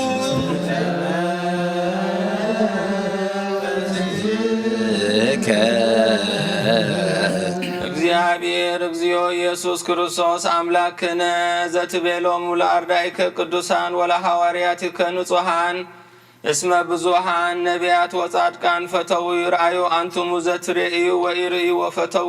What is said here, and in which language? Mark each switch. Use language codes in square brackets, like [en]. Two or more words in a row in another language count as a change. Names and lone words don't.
[gez] እግዚአብሔር እግዚኦ ኢየሱስ ክርስቶስ አምላክነ ዘትቤሎሙ ለአርዳኢከ ቅዱሳን ወለሐዋርያቲከ ንጹሐን እስመ ብዙኃን ነቢያት ወጻድቃን ፈተው ይርአዩ አንቱሙ ዘትሬእዩ ወኢርእዩ ወፈተው